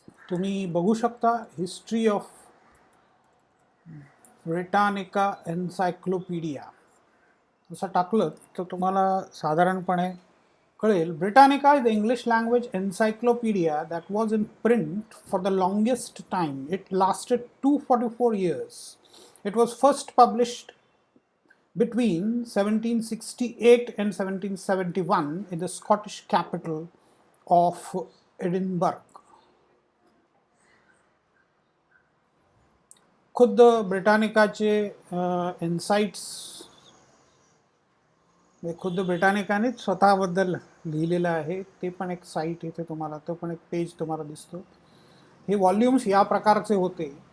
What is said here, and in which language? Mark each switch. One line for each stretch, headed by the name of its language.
Marathi: तुम्ही बघू शकता हिस्ट्री ऑफ ब्रिटानिका एन्सायक्लोपीडिया असं टाकलं तर तुम्हाला साधारणपणे कळेल.
English: Britannica is the English language encyclopedia that was in print for the longest time. It lasted 244 years. It was first published between 1768 and 1771 in the Scottish capital of Edinburgh.
Marathi: खुद ब्रिटानिकाचे insights खुद ब्रिटानिकानेच स्वतःबद्दल लिहिलेलं आहे. ते पण एक साईट इथे तुम्हाला, तो पण एक पेज तुम्हाला दिसतो. हे व्हॉल्यूम्स या प्रकारचे होते.